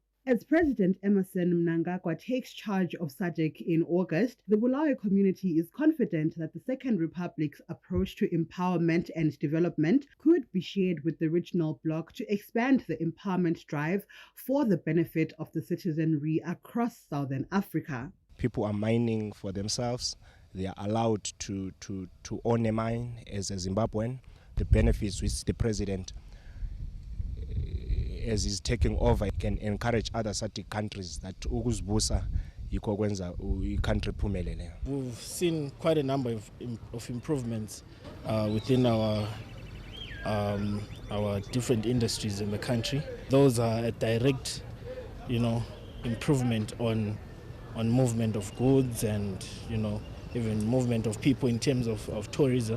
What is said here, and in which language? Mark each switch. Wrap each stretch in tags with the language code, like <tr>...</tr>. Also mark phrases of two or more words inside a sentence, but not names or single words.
<en>As President Emmerson Mnangagwa takes charge of SADC in August, the Bulawayo community is confident that the Second Republic's approach to empowerment and development could be shared with the regional bloc to expand the empowerment drive for the benefit of the citizenry across Southern Africa. People are mining for themselves. They are allowed to own a mine as a Zimbabwean. The benefits which the president, as he's taking over, can encourage other SADC countries that</en> <nd>ukuzibusa yikho kwenza country phumelele.</nd> <en>We've seen quite a number of improvements within our different industries in the country. Those are a direct, improvement on movement of goods and, even movement of people in terms of tourism.</en>